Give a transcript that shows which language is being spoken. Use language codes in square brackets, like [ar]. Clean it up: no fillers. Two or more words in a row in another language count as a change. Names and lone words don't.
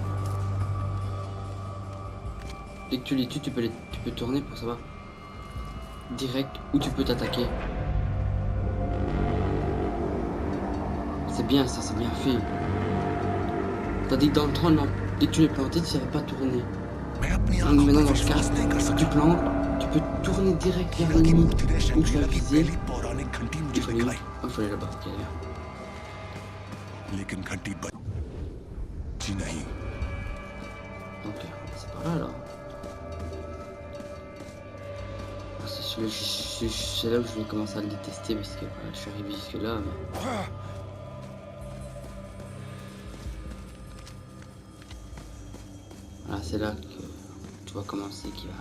[fr] Dès que tu les tues, tu peux tourner pour savoir direct où tu peux t'attaquer. C'est bien ça, c'est bien fait. Tandis que dans le 30, non, dès que tu les plantais, tu ne savais pas tourner. [hi] मैं अपनी [fr] Donc [hi] आंखों [fr] maintenant, [hi] पर [fr] dans ce cas, [hi] विश्वास नहीं कर [fr] si [hi] सका। [fr] tu plantes, tu peux tourner direct vers [hi] हीरा की [fr] l'ennemi. [hi] मूर्ति ने [fr] Où tu vas [hi] शंग्रीला की [fr] viser. [hi] पहली पौराणिक घंटी [fr] Il [hi] मुझे [fr] fallait où? [hi] दिखलाई, [fr] Ah, il fallait là-bas. Ok, là. [hi] लेकिन घंटी बची नहीं। [fr] Ok, c'est par là alors. Ah, c'est là où je vais commencer à le détester parce que voilà, je suis arrivé jusque là. Mais... Voilà, c'est là que tu vas commencer qui va.